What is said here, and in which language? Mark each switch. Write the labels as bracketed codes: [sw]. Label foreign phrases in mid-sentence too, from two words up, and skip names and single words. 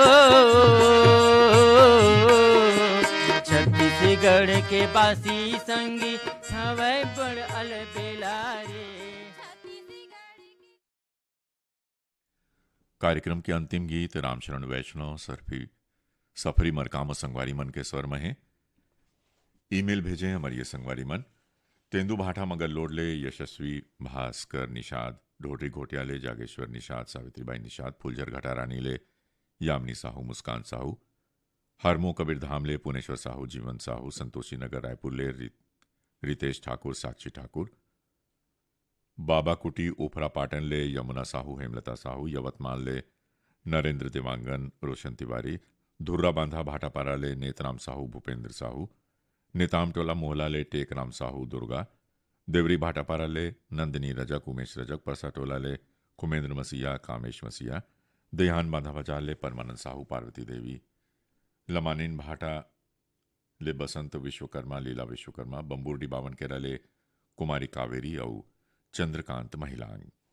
[hne] छत्तीसगढ़ के बासी संगी हवै बड़ अलबेला रे। कार्यक्रम के अंतिम गीत रामशरण वैष्णव सफरी मरकाम संगवारी मन के स्वर में है। ईमेल भेजे हमारे संगवारी मन तेंदु भाठा मगर लोडले यशस्वी भास्कर निषाद ढोडरी घोटियाले जागेश्वर निषाद सावित्रीबाई निषाद फुलझर घटारानी ले यामिनी साहू मुस्कान साहू हरमो कबीर धामले पुनेश्वर साहू जीवन साहू संतोषी नगर रायपुर ले रितेश ठाकुर साक्षी ठाकुर बाबा कुटी ओफरा पाटन ले यमुना साहू हेमलता साहू यवतमाल ले नरेंद्र देवांगन रोशन तिवारी धुर्रा बांधा भाटापारा ले नेतराम साहू भूपेंद्र साहू नेताम टोला मोहला ले टेकराम साहू दुर्गा देवरी भाटापारा ले नंदिनी रजक उमेश रजक परसा टोला ले कुमेंद्र मसीहा कामेश मसीहा देहान बांधा बजाल ले परमानंद साहू पार्वती देवी लमानिन भाटा ले बसंत विश्वकर्मा लीला विश्वकर्मा बम्बूरडी बावन केरा ले कुमारी कावेरी और चंद्रकांत महिलांग।